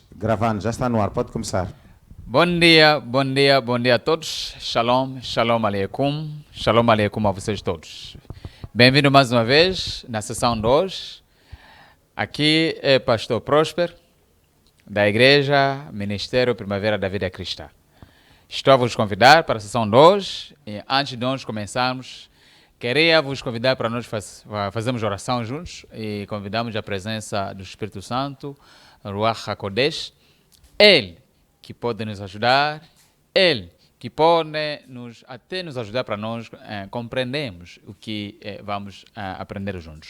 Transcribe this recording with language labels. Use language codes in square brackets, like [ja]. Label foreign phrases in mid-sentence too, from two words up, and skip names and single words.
[pt] Gravando, já está no ar, pode começar. Bom dia, bom dia, bom dia a todos. [he] שלום, שלום עליכם. שלום עליכם [pt] a vocês todos. Bem-vindo mais uma vez na sessão de hoje. Aqui é Pastor Próspero, da Igreja Ministério Primavera da Vida Cristã. Estou a vos convidar para a sessão de hoje e antes de nós começarmos, queria vos convidar para nós fazermos oração juntos e convidamos a presença do Espírito Santo, [he] רוח הקודש, [pt] Ele que pode nos ajudar, Ele que pode até nos ajudar para nós compreendermos o que vamos aprender juntos.